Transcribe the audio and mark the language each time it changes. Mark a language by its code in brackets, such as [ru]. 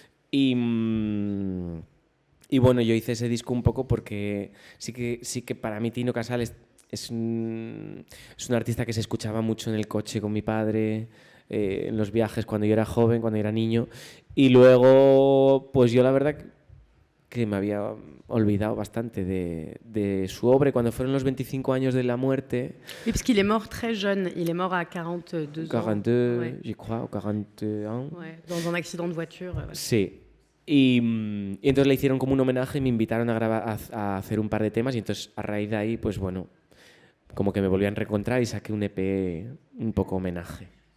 [es] Y bueno, yo hice ese disco un poco porque sí que para mí Tino Casal es un artista que se escuchaba mucho en el coche con mi padre, en los viajes cuando yo era joven, cuando era niño. Y luego, pues yo la verdad que me había olvidado bastante de su obra. Cuando fueron los 25 años de la muerte... [fr] Oui, parce qu'il est mort très jeune. Il est mort à 42 ans. 42, ouais. j'y crois, ou 41. Ouais, dans un accident de voiture. Ouais. [es] Sí. Y entonces le hicieron como un homenaje y me invitaron a grabar, a hacer un par de temas y entonces a raíz de ahí, pues bueno, como que me volví a reencontrar y saqué un EP un poco homenaje.